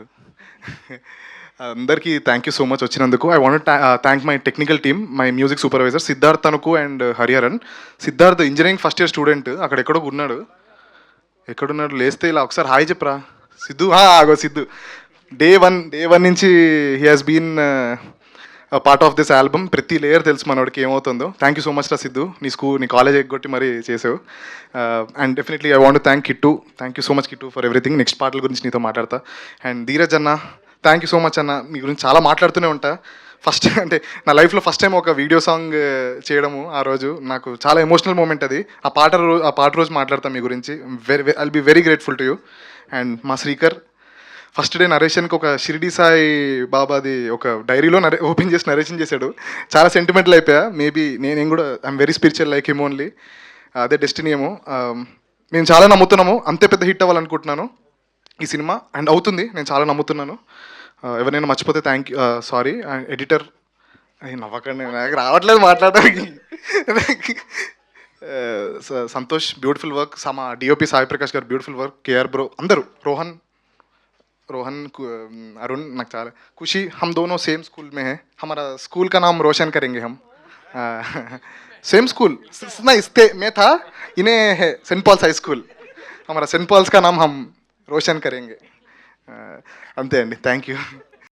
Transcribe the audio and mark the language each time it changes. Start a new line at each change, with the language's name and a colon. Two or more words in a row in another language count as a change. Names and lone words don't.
Telugu: అందరికీ
English: thank you so much
Telugu: వచ్చినందుకు.
English: I want thank my technical team, my music supervisor Siddharth Tanuku and Hariharan.
Telugu: సిద్ధార్థ్
English: engineering first year student,
Telugu: అక్కడ ఎక్కడో ఉన్నాడు. ఎక్కడున్నాడు లేస్తే ఇలా ఒకసారి హాయ్ చెప్పరా సిద్ధు.
English: ఆగో సిద్ధు day one నుంచి he has been part of this album.
Telugu: ప్రతి లేయర్ తెలుసు మనోడికి ఏమవుతుందో.
English: thank you so much
Telugu: రా సిద్ధు, నీ కాలేజ్ ఎగ్గొట్టి మరీ చేసావు.
English: And definitely I want thank Kittu. Thank you so much Kittu for everything.
Telugu: నెక్స్ట్ పాటల గురించి నీతో మాట్లాడతా. అండ్ ధీరజ్ అన్న,
English: thank you so much
Telugu: అన్న. మీ గురించి చాలా మాట్లాడుతూనే ఉంటా. ఫస్ట్ అంటే నా లైఫ్లో
English: first time
Telugu: ఒక
English: video song
Telugu: చేయడము ఆ రోజు నాకు చాలా
English: emotional moment
Telugu: అది. ఆ పాట రోజు మాట్లాడతాను మీ గురించి.
English: I'll be very grateful to you.
Telugu: అండ్ మా శ్రీకర్
English: first day
Telugu: నరేషన్కి ఒక షిరిడి సాయి బాబాది ఒక డైరీలో ఓపెన్ చేసి నరేషన్ చేశాడు. చాలా సెంటిమెంటల్ అయిపోయా.
English: మేబీ
Telugu: నేను కూడా
English: I'm very spiritual like him only.
Telugu: అదే డెస్టినీ ఏమో. మేము చాలా నమ్ముతున్నాము, అంతే పెద్ద హిట్ అవ్వాలనుకుంటున్నాను ఈ సినిమా. అండ్ అవుతుంది, నేను చాలా నమ్ముతున్నాను. ఎవరైనా మర్చిపోతే
English: thank you,
Telugu: సారీ. ఎడిటర్ నవ్వకండి, నాకు రావట్లేదు మాట్లాడడానికి. సంతోష్
English: beautiful work,
Telugu: మా డిఓపి సాయి ప్రకాష్ గారు
English: beautiful work,
Telugu: కేఆర్ బ్రో, అందరూ, రోహన్, अरुण, నాకు చాలా खुशी.
Hindi: हम दोनों
English: same school
Hindi: में हैं, हमारा स्कूल का नाम रोशन करेंगे हम.
English: same school
Hindi: नहीं, मैं था, इन्हें है सेंट पॉल्स हाई स्कूल. हमारा सेंट पॉल्स का नाम हम रोशन करेंगे.
Telugu: అంతే అండి,
English: thank you.